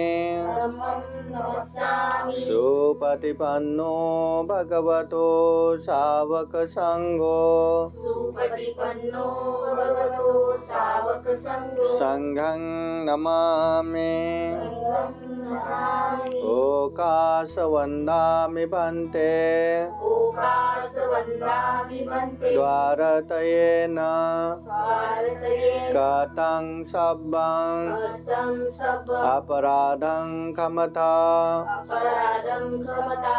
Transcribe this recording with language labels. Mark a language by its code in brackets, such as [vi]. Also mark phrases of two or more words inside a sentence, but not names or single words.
[pi] धम्मं नमस्सामि। सुपतिपन्नो भगवतो सावक संघो सुपटिपन्नो भगवतो सावक संघो संघं नमामि संघं नमामि। ओकाशवन्दामि भन्ते ओकाशवन्दामि भन्ते द्वारतयेन स्वार्थयेन कथं सब्बं कृतं सब्बं अपराधं क्षमता अपराधं क्षमतां